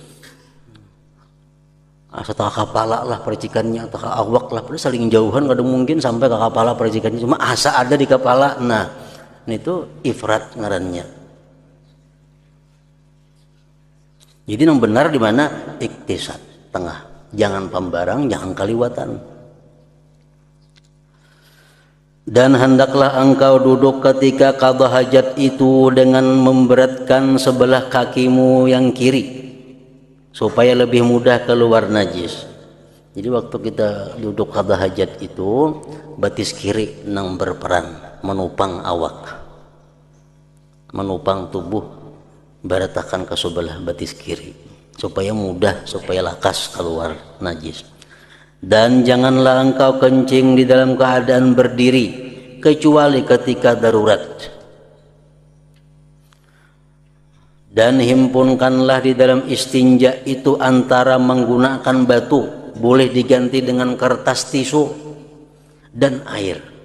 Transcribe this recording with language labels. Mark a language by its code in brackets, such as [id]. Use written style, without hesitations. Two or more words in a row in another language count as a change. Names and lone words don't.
[bjn] Setengah kepala lah percikannya, atau awak lah, pada saling jauhan kadang mungkin sampai ke kepala percikannya, cuma asa ada di kepala. Nah, itu ifrat ngarannya. Jadi yang benar di mana? Iktisad, tengah. Jangan pembarang, jangan kaliwatan. [id] Dan hendaklah engkau duduk ketika qada hajat itu dengan memberatkan sebelah kakimu yang kiri, supaya lebih mudah keluar najis. [bjn] Jadi waktu kita duduk qada hajat itu, batis kiri nang berperan menupang awak, menupang tubuh, beratakan ke sebelah batis kiri supaya mudah, supaya lakas keluar najis. [id] Dan janganlah engkau kencing di dalam keadaan berdiri kecuali ketika darurat. Dan himpunkanlah di dalam istinja itu antara menggunakan batu, boleh diganti dengan kertas tisu, dan air.